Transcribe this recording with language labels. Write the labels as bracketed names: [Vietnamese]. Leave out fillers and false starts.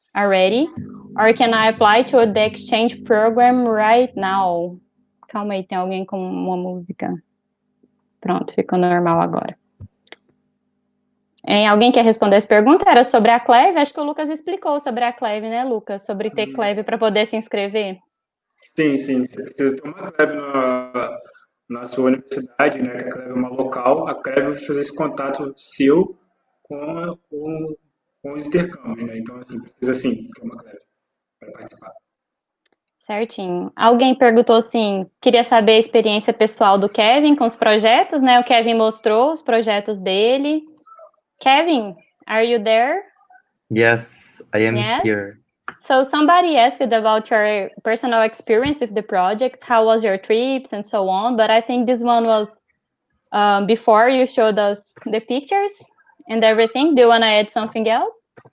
[English] already, or can I apply to the exchange program right now? [Portuguese] Calma aí, tem alguém com uma música. Pronto, ficou normal agora. Alguém quer responder essa pergunta? Era sobre a CLEV? Acho que o Lucas explicou sobre a CLEV, né, Lucas? Sobre ter CLEV para poder se inscrever. Sim, sim. Você precisa ter uma CLEV na sua universidade, né? Que a CLEV é uma local. A CLEV vai fazer esse contato seu com o intercâmbio, né? Então, assim, precisa sim ter uma CLEV para participar. Certinho. Alguém perguntou assim, queria saber a experiência pessoal do Kevin com os projetos, né? O Kevin mostrou os projetos dele. [English] Kevin, are you there? Yes, I am here. So somebody asked about your personal experience with the project, how was your trips and so on, but I think this one was before you showed us the pictures and everything. Do you want to add something else?